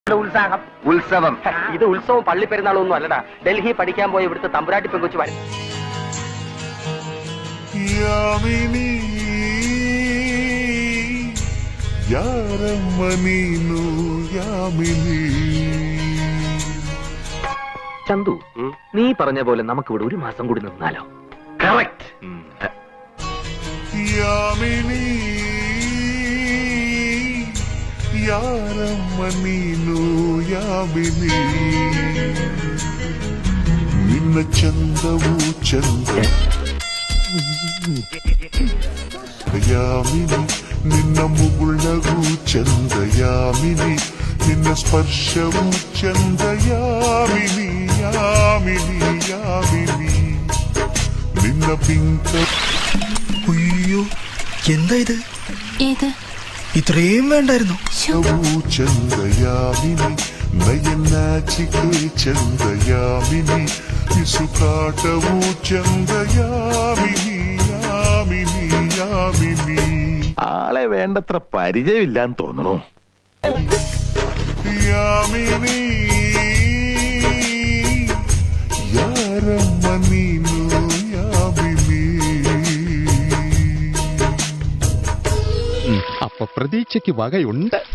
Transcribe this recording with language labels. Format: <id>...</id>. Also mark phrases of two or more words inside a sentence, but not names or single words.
<ml>ഉത്സാഹം ഉത്സവം. ഇത് ഉത്സവം പള്ളി പെരുന്നാളൊന്നും അല്ലടാ. ഡൽഹി പഠിക്കാൻ പോയ ഇവിടുത്തെ തമ്പുരാട്ടി പെങ്കൊച്ചു വരും.</ml> <kn>ಯಾಮಿನಿ ಯಾರಮ್ಮ ನೀನು ಯಾಮಿನಿ.</kn> <ml>ചന്തു, നീ പറഞ്ഞ പോലെ നമുക്കിവിടെ ഒരു മാസം കൂടി നിന്നാലോ? കറക്റ്റ്.</ml> <kn>ಯಾಮಿನಿ ಯಾರಮ್ಮ ನೀನು ಯಾಮಿನಿ. ನಿನ್ನ ಚಂದವು ಚಂದ ಯಾಮಿನಿ, ನಿನ್ನ ಮುಗುಳಗೂ ಚಂದ ಯಾಮಿನಿ, ನಿನ್ನ ಸ್ಪರ್ಶವು ಚಂದ ಯಾಮಿನಿ ಯಾಮಿನಿ ಯಾಮಿನಿ. ನಿನ್ನ ಪಿಂಕ.</kn> <ml>അയ്യോ, എന്താ ഇത്? ഏത്? ഇത്രയും വേണ്ടായിരുന്നു.</ml> <kn>ಚಂದ ಯಾಮಿನಿ, ನಯನಾಚಿಕೆ ಚಂದ ಯಾಮಿನಿ, ಪಿಸುಕಾಟವು ಚಂದ ಯಾಮಿನಿ ಯಾಮಿನಿ ಯಾಮಿನಿ.</kn> <ml>ആളെ വേണ്ടത്ര പരിചയമില്ലാന്ന് തോന്നുന്നു.</ml> <kn>ಯಾಮಿನಿ ಯಾರಮ್ಮ ನೀನು ಯಾಮಿನಿ.</kn> <ml>അപ്പൊ പ്രതീക്ഷയ്ക്ക് വകയുണ്ട്.</ml>